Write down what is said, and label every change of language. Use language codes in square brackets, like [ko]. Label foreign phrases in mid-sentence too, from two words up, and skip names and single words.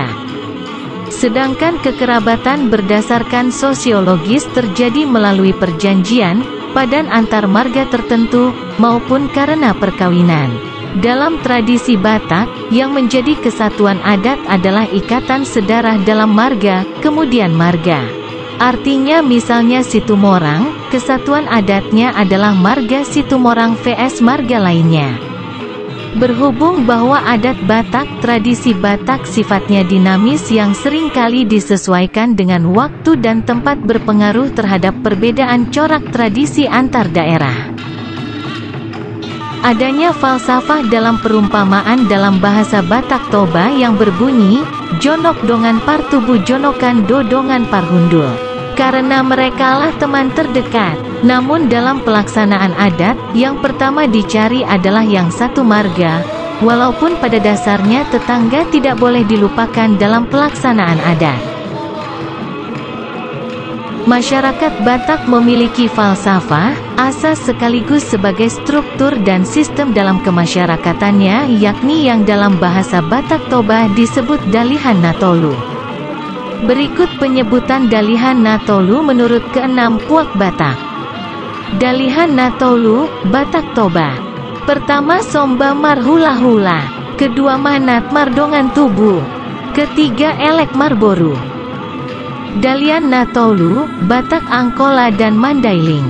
[id] Sedangkan kekerabatan berdasarkan sosiologis terjadi melalui perjanjian, padan antar marga tertentu, maupun karena perkawinan. Dalam tradisi Batak, yang menjadi kesatuan adat adalah ikatan sedarah dalam marga, kemudian marga. Artinya misalnya Situmorang, kesatuan adatnya adalah marga Situmorang vs marga lainnya. Berhubung bahwa adat Batak, tradisi Batak sifatnya dinamis yang seringkali disesuaikan dengan waktu dan tempat berpengaruh terhadap perbedaan corak tradisi antar daerah. Adanya falsafah dalam perumpamaan dalam bahasa Batak Toba yang berbunyi, [bbc] Jonok dongan partubu jonokan dodongan parhundul. [id] Karena merekalah teman terdekat. Namun dalam pelaksanaan adat, yang pertama dicari adalah yang satu marga, walaupun pada dasarnya tetangga tidak boleh dilupakan dalam pelaksanaan adat. Masyarakat Batak memiliki falsafah, asas sekaligus sebagai struktur dan sistem dalam kemasyarakatannya, yakni yang dalam bahasa Batak Toba disebut Dalihan Natolu. Berikut penyebutan Dalihan Natolu menurut keenam puak Batak. Dalihan Natolu, Batak Toba. [bbc] Pertama Somba Mar Hula Hula. Kedua Manat Mar Dongan Tubuh. [id] Ketiga [bbc] Elek Mar Boru. [id] Dalihan Natolu, Batak Angkola dan Mandailing.